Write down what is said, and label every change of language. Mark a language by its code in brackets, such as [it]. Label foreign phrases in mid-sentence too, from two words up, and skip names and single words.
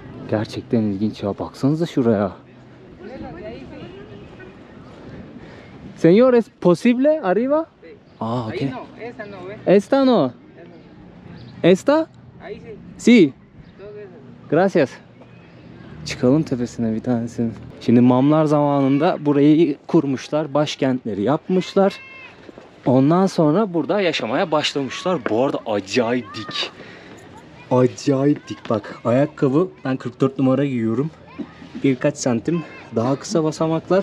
[tr] Gerçekten ilginç ya. Baksanıza şuraya. [es] Señor, ¿es posible arriba? Ah, ok. Ahí no, esa no, ¿ves? Esta no. Esta? Ahí sí, Sí. todo eso. Gracias. [tr] Çıkalım tepesine bir tanesini. Şimdi Mamlar zamanında burayı kurmuşlar. Başkentleri yapmışlar. Ondan sonra burada yaşamaya başlamışlar. Bu arada acayip dik. Acayip dik. Bak ayakkabı ben 44 numara giyiyorum. Birkaç santim daha kısa basamaklar.